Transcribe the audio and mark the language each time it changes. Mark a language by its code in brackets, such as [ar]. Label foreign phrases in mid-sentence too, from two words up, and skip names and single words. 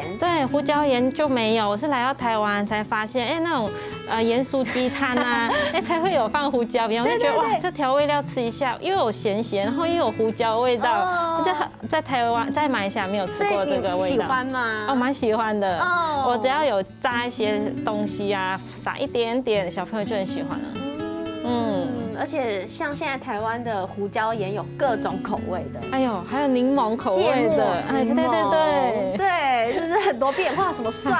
[zh] 對，胡椒鹽就沒有。我是來到台灣才發現，那種鹽酥雞攤啊，才會有放胡椒鹽，我就覺得哇，這調味料吃一下，又有鹹鹹，然後又有胡椒味道，就在台灣在馬來西亞沒有吃過這個味道。喜歡嗎？蠻喜歡的。我只要有炸一些東西啊，撒一點點，小朋友就很喜歡了。而且像现在台湾的胡椒盐有各种口味的，哎呦，还有柠檬口味的，哎，对对对对，就是很多变化，什么蒜味，